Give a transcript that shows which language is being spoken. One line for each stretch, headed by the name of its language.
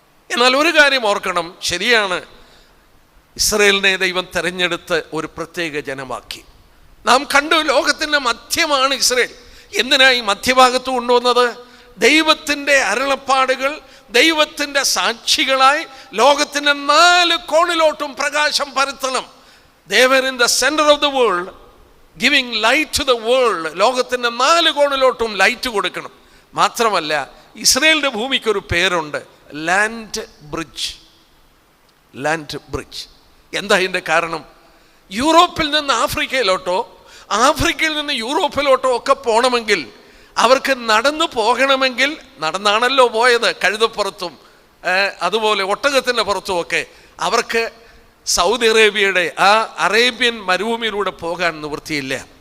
Malayalam: എന്നാൽ ഒരു കാര്യം ഓർക്കണം, ശരിയാണ്, ഇസ്രായേലിനെ ദൈവം തെരഞ്ഞെടുത്ത് ഒരു പ്രത്യേക ജനമാക്കി. നാം കണ്ടു, ലോകത്തിൻ്റെ മധ്യമാണ് ഇസ്രായേൽ. എന്തിനാ ഈ മധ്യഭാഗത്ത് കൊണ്ടുവന്നത്? ദൈവത്തിൻ്റെ അരുളപ്പാടുകൾ, ദൈവത്തിൻ്റെ സാക്ഷികളായി ലോകത്തിൻ്റെ 4 കോണിലോട്ടും പ്രകാശം പരത്തണം.
English: They were in the center of the world, giving light to the world.
Malayalam: ലോകത്തിൻ്റെ 4 കോണിലോട്ടും ലൈറ്റ് കൊടുക്കണം. മാത്രമല്ല, ഇസ്രായേലിൻ്റെ ഭൂമിക്കൊരു പേരുണ്ട്, ലാൻഡ് ബ്രിഡ്ജ്. ലാൻഡ് ബ്രിഡ്ജ് എന്താ ഇതിൻ്റെ കാരണം? യൂറോപ്പിൽ നിന്ന് ആഫ്രിക്കയിലോട്ടോ, ആഫ്രിക്കയിൽ നിന്ന് യൂറോപ്പിലോട്ടോ ഒക്കെ പോകണമെങ്കിൽ, അവർക്ക് നടന്നു പോകണമെങ്കിൽ, നടന്നാണല്ലോ പോയത്, കഴുതപ്പുറത്തും അതുപോലെ ഒട്ടകത്തിൻ്റെ പുറത്തും ഒക്കെ, അവർക്ക് സൗദി അറേബ്യയുടെ ആ അറേബ്യൻ മരുഭൂമിയിലൂടെ പോകാൻ നിവൃത്തിയില്ല.